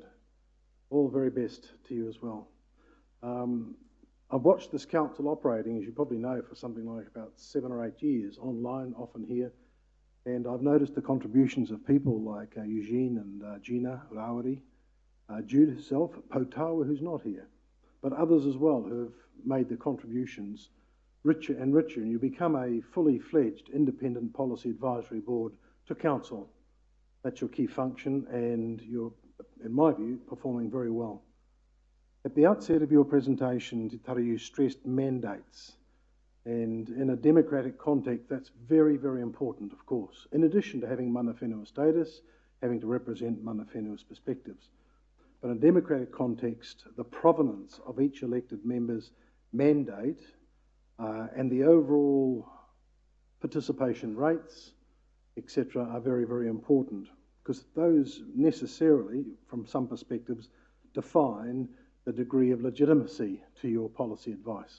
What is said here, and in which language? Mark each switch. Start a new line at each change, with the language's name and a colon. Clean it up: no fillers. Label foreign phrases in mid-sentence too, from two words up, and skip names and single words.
English: All the very best to you as well. I've watched this council operating, as you probably know, for something like about 7 or 8 years, online, often here, and I've noticed the contributions of people like Eugene and Gina Rawari, Jude herself, Potawa, who's not here, but others as well who have made the contributions richer and richer, and you become a fully fledged independent policy advisory board to council. That's your key function, and you're, in my view, performing very well. At the outset of your presentation, Te Taru, you stressed mandates, and in a democratic context, that's very, very important, of course, in addition to having
Māori: mana whenua
English: status, having to represent
Māori: mana whenua's
English: perspectives. But in a democratic context, the provenance of each elected member's mandate and the overall participation rates, etc., are very, very important, because those necessarily, from some perspectives, define the degree of legitimacy to your policy advice.